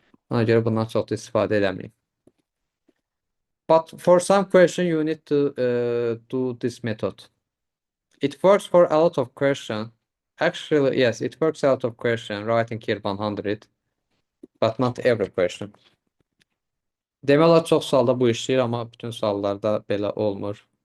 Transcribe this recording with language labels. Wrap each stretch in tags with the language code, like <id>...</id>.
<az>Ona görə bundan çox da istifadə eləməyin.</az> <en>But for some question you need to do this method. It works for a lot of question. Actually, yes, it works a lot of question writing here 100, but not every question.</en> <az>Demək olar çox sualda bu işləyir, amma bütün suallarda belə olmur.</az>